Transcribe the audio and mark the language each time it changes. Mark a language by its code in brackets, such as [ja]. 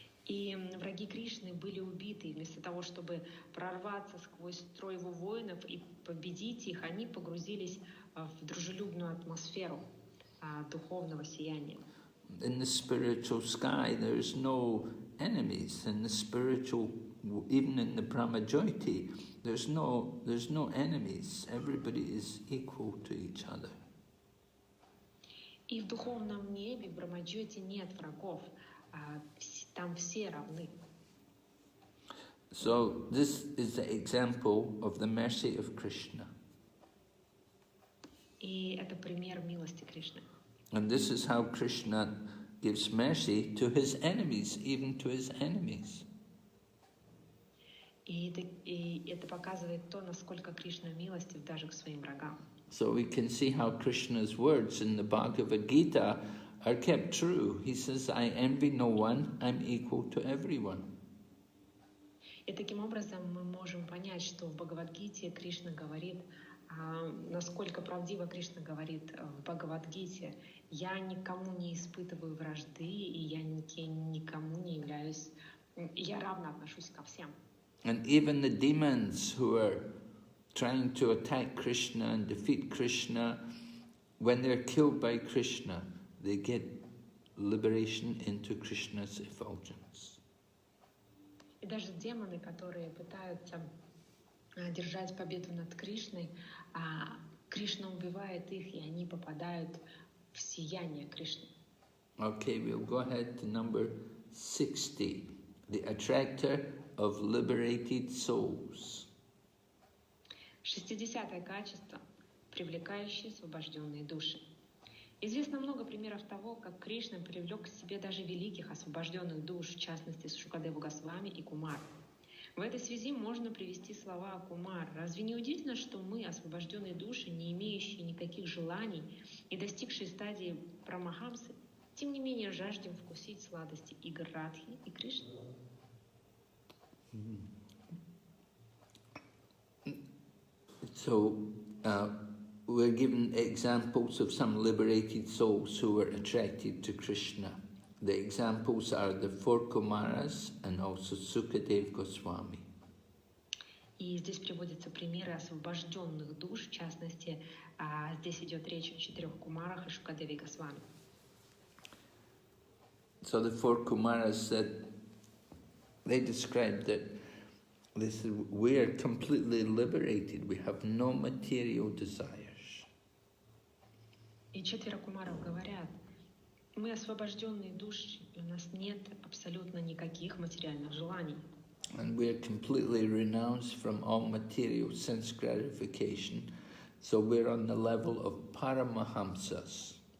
[ru] И враги Кришны были убиты. Вместо того, чтобы прорваться сквозь строй его воинов и победить их, они погрузились в дружелюбную атмосферу духовного сияния. [en] In the spiritual sky, there's no enemies. In the spiritual, even in the Brahmajyoti, there's no enemies. Everybody is equal to each other. [ru] И в духовном небе, в Брахмаджьоти, нет врагов. Там все равны. [en] So this is the example of the mercy of Krishna. [ru] И это пример милости Кришны. [en] And this is how Kṛṣṇa gives mercy to his enemies, even to his enemies. [ru] И это показывает то, насколько Кришна милостив даже к своим врагам. [en] So we can see how Krishna's words in the Bhagavad Gita are kept true. He says, I envy no one, I'm equal to everyone. [ru] И таким образом мы можем понять, что в Бхагавад-гите Кришна говорит, насколько правдиво Кришна говорит в Бхагавад-гите: «Я никому не испытываю вражды, и я никому не являюсь, я равно отношусь ко всем». [en] And even the demons who are trying to attack Krishna and defeat Krishna, when they're killed by Krishna, they get liberation into Krishna's effulgence. [ru] И даже демоны, которые пытаются держать победу над Кришной, Кришна убивает их, и они попадают в сияние Кришны. [en] Okay, we'll go ahead to number 60, the attractor of liberated souls. [ru] 60-е качество, привлекающее освобожденные души. Известно много примеров того, как Кришна привлек к себе даже великих освобожденных душ, в частности Шукадеву Госвами и Кумар. В этой связи можно привести слова Кумар: «Разве не удивительно, что мы, освобожденные души, не имеющие никаких желаний и достигшие стадии Парамахамсы, тем не менее жаждем вкусить сладости игр Радхи и Кришны?» [en] So, we're given examples of some liberated souls who were attracted to Krishna. The examples are the four Kumaras and also Sukadev Goswami. [ru] И здесь приводятся примеры освобожденных душ, в частности, здесь идет речь о 4 кумарах и Шукадеве Госвами. [en] So the four Kumaras said, they described that they said, we are completely liberated, we have no material desires. [ru] И 4 кумаров говорят: мы освобожденные души, и у нас нет абсолютно никаких материальных желаний. [en] And we are completely renounced from all material sense gratification, so we're on the level of Paramahamsas.